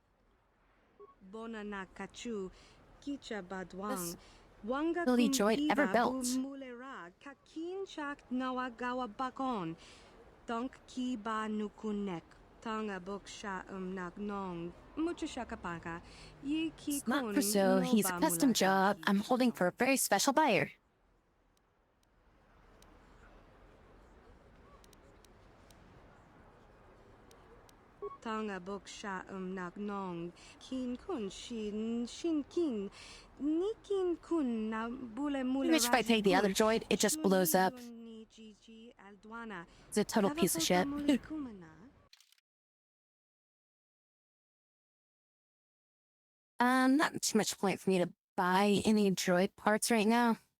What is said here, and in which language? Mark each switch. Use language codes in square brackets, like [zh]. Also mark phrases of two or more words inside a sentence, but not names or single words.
[en] This ability droid ever built. It's not for sale, he's a custom job I'm holding for a very special buyer. Tanga boksha nak nong kin kun shin kin nikin kun na bule mule. Which if I take the other droid, it just blows up. It's a total piece of shit. Not too much point for me to buy any droid parts right now.